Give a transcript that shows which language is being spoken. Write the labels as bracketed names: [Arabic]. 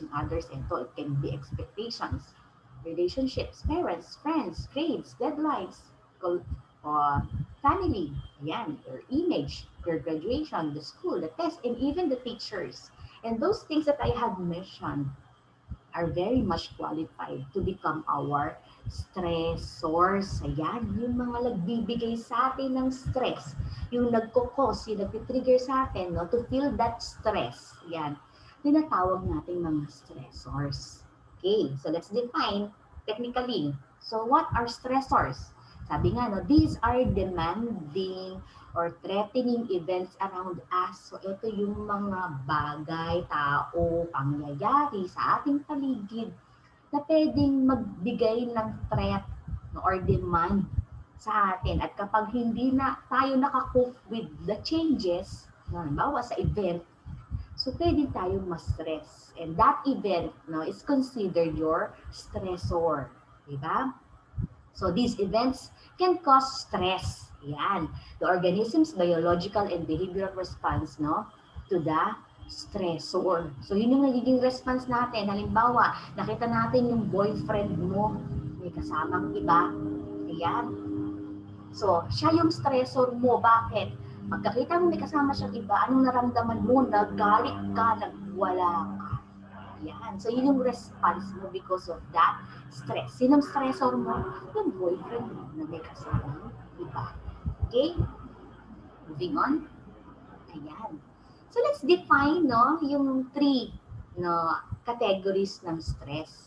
[English] Yung others, ito, it can be expectations, relationships, parents, friends, grades, deadlines, uh, family, ayan, your image, your graduation, the school, the test, and even the teachers. And those things that I have mentioned are very much qualified to become our stressors. [Filipino] Ayan, yung mga nagbibigay sa atin ng stress, yung nagkukos, yung nagtitrigger sa atin, no, [English] to feel that stress. [Filipino] Ayan, tinatawag natin mga stressors. [English] Okay, so let's define technically. So what are stressors? [Filipino] Sabi nga, [English] no, these are demanding or threatening events around us. [Filipino] So, ito yung mga bagay, tao, pangyayari sa ating paligid na pwedeng magbigay ng threat no, or demand sa atin. At kapag hindi na tayo nakakope [English] with the changes, [Filipino] no, halimbawa sa event, so pwede tayong ma-stress. [English] And that event no, is considered your stressor. Diba? So these events can cause stress. Yan. The organism's biological and behavioral response no, to the stressor. [Filipino] So yun yung nagiging response natin. Halimbawa, nakita natin yung boyfriend mo, may kasamang iba. Ayan. So, siya yung stressor mo. Bakit? Pagkakita mo may kasama siyang iba, anong naramdaman mo? Naggalit ka, nagwala ka. Yan. [English] So, [Filipino] yun yung [English] response mo because of that stress. [Filipino] Sinong stressor mo? Yung boyfriend mo na may kasama iba. Okay? Moving on. Ayan. [English] So, let's define no, yung three no, categories ng stress.